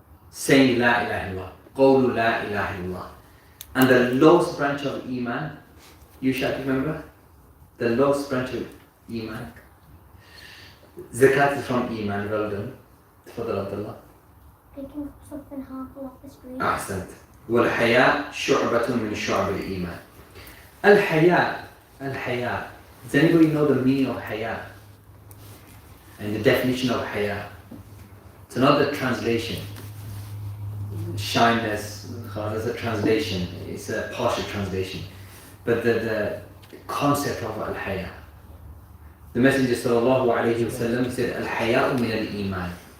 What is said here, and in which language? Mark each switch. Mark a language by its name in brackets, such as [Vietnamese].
[English] Saying La ilaha illallah. Qawlu La ilaha illallah. And the lowest branch of Iman, you shall remember? The lowest branch of Iman. Zakat is from Iman, well done. [Arabic] Tafadhal Abdullah. [English] Taking something harmful off the street. [Arabic] أحسنت. والحياء شعبة من شعب الإيمان. الحياء. [English] Does anybody know the meaning of haya? And the definition of haya? It's not the translation. Shyness, that's a translation. It's a partial translation. But the concept of al-haya. The Messenger sallallahu alayhi wa sallam said, al-haya'u min al-iman.